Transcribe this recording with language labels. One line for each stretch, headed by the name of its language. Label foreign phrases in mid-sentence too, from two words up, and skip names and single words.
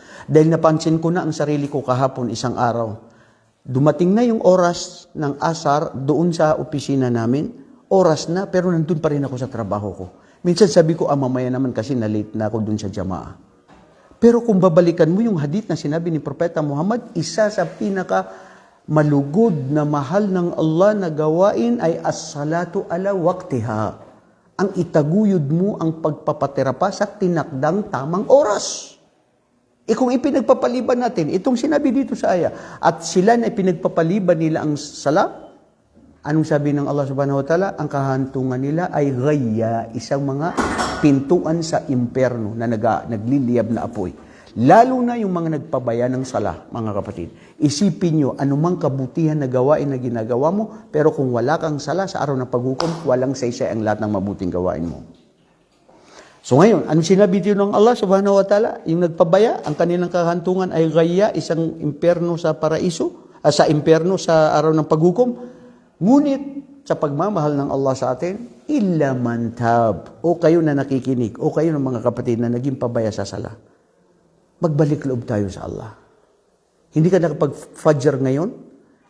Filipino: Dahil napansin ko na ang sarili ko kahapon isang araw. Dumating na yung oras ng asar doon sa opisina namin. Oras na, pero nandun pa rin ako sa trabaho ko. Minsan sabi ko, mamaya naman kasi na-late na ako doon sa jamaa. Pero kung babalikan mo yung hadith na sinabi ni Propeta Muhammad, isa sa pinaka malugod na mahal ng Allah na gawain ay
Arabic: الصلاة على وقتها.
Filipino: Ang itaguyod mo ang pagpapatira pa sa tinakdang tamang oras. Kung ipinagpapaliban natin, itong sinabi dito sa aya, at sila na ipinagpapaliban nila ang sala, anong sabi ng Allah
Arabic: سبحانه وتعالى?
Filipino: Ang kahantungan nila ay ghayya, isang mga pintuan sa impyerno na nagliliyab na apoy. Lalo na yung mga nagpabaya ng sala, mga kapatid. Isipin nyo, anumang kabutihan na gawain na ginagawa mo, pero kung wala kang sala sa araw ng paghukom, walang saysay ang lahat ng mabuting gawain mo. So ngayon, anong sinabi dito ng Allah
Arabic: سبحانه وتعالى?
Filipino: Yung nagpabaya, ang kanilang kahantungan ay ghayya, isang impyerno sa paraiso, sa impyerno sa araw ng paghukom. Ngunit, sa pagmamahal ng Allah sa atin,
Arabic: إلا من تاب.
Filipino: O kayo na nakikinig, o kayo ng mga kapatid na naging pabaya sa sala. Magbalik loob tayo sa Allah. Hindi ka nakapag-fajr ngayon?